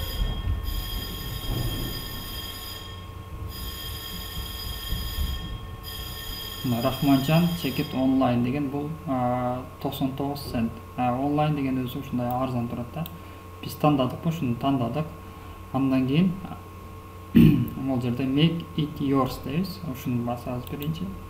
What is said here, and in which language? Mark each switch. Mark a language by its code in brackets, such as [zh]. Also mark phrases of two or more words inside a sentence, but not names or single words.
[ky] Рахманжан чекит онлайн деген бул 99 цент. Онлайн деген өзү ушундай арзан турат да. Биз тандадыкпы, ушуну тандадык. Андан кийин бул жерде [en] make it yours [ky] дейбиз. Ушуну басабыз биринчи.